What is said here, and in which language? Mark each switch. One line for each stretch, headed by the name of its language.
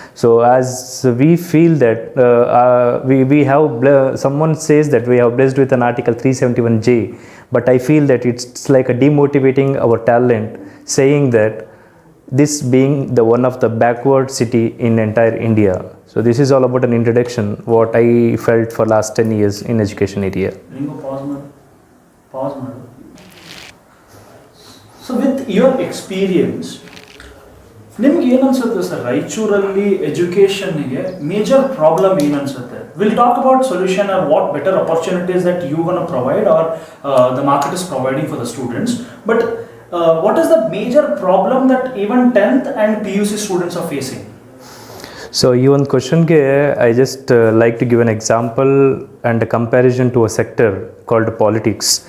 English: So as we feel that we have someone says that we have blessed with an article 371J, but I feel that it's like a demotivating our talent, saying that this being the one of the backward city in entire India. So this is all about an introduction what I felt for last 10 years in education area. Pause, madam. So with your experience,
Kannada: ನಿಮಗೆ ಏನು ಅನ್ಸುತ್ತೆ sir, ರಾಯಚೂರಲ್ಲಿ ಎಜುಕೇಷನ್ಗೆ major problem ಏನು ಅನ್ಸುತ್ತೆ?
English: Will talk about solution or what better opportunities that you gonna provide or the market is providing for the students, but what is the major problem that even 10th and PUC students are facing? So even question I just like to give an example and a comparison to a sector called politics.